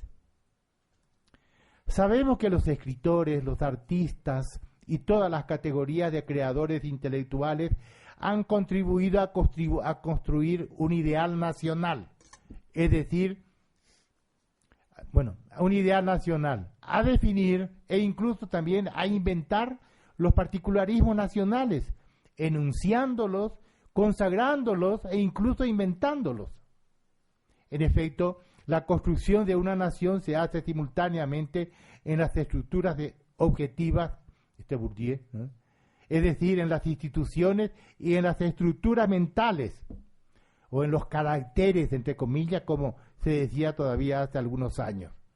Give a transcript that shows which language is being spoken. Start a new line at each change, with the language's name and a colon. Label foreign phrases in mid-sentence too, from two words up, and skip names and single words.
Spanish: Sabemos que los escritores, los artistas y todas las categorías de creadores intelectuales han contribuido a construir un ideal nacional, es decir, un ideal nacional, a definir e incluso también a inventar los particularismos nacionales, enunciándolos, consagrándolos e incluso inventándolos. En efecto, la construcción de una nación se hace simultáneamente en las estructuras objetivas, Bourdieu, ¿no?, es decir, en las instituciones y en las estructuras mentales, o en los caracteres, entre comillas, como se decía todavía hace algunos años.